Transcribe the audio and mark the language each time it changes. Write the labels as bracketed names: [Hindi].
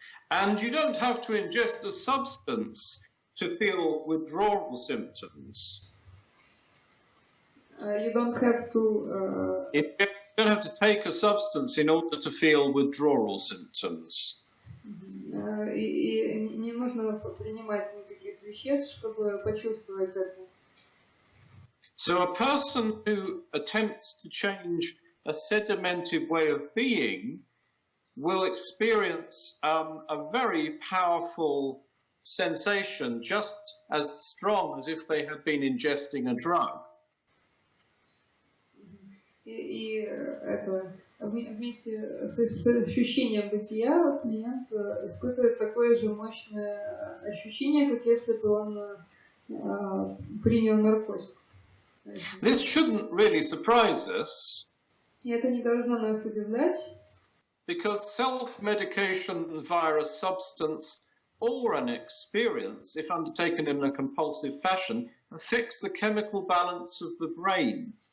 [English] And you don't have to ingest a substance to feel withdrawal symptoms. You don't have to... You don't have to take a substance in order to feel withdrawal symptoms. [Russian] И не нужно принимать никаких веществ, чтобы почувствовать это. [English] So a person who attempts to change a sedimented way of being will experience a very powerful sensation, just as strong as if they had been ingesting a drug. [Russian] И это вместе с ощущением бытия клиент испытывает такое же мощное ощущение, как если бы он принял наркотик. [English] This shouldn't really surprise us. [Russian] И это не должно нас удивлять. [English] Because self-medication via a substance or an experience, if undertaken in a compulsive fashion, affects the chemical balance of the brain.